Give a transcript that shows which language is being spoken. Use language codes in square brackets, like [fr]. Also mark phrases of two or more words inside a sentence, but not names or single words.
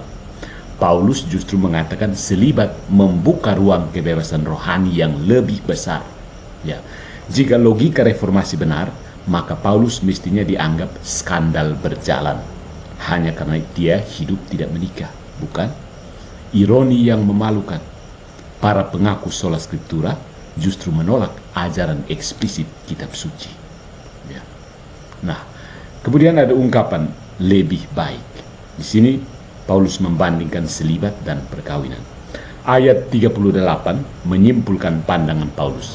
[id] Paulus justru mengatakan selibat membuka ruang kebebasan rohani yang lebih besar. Ya, jika logika reformasi benar, maka Paulus mestinya dianggap skandal berjalan hanya karena dia hidup tidak menikah, bukan? Ironi yang memalukan, para pengaku [la] sola scriptura [id] justru menolak ajaran eksplisit kitab suci. Ya. Nah, kemudian ada ungkapan lebih baik. Di sini Paulus membandingkan selibat dan perkawinan. Ayat 38 menyimpulkan pandangan Paulus.